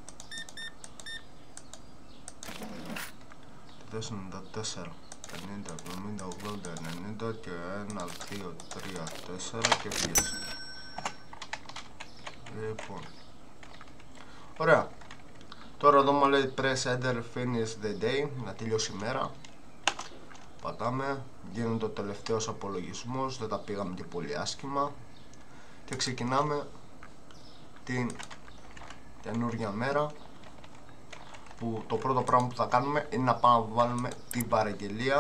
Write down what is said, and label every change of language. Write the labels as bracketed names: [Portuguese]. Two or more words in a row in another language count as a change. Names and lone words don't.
[Greek] 94, 50, 70, 80, 90 και 1, 2, 3, 4 και πήγες. Λοιπόν, ωραία. Τώρα εδώ μου λέει [English] press enter finish the day, [Greek] να τελειώσει η μέρα. Πατάμε, γίνεται ο τελευταίος απολογισμός, δεν τα πήγαμε και πολύ άσχημα. Και ξεκινάμε την καινούργια μέρα, που το πρώτο πράγμα που θα κάνουμε είναι να πάμε να βάλουμε την παραγγελία.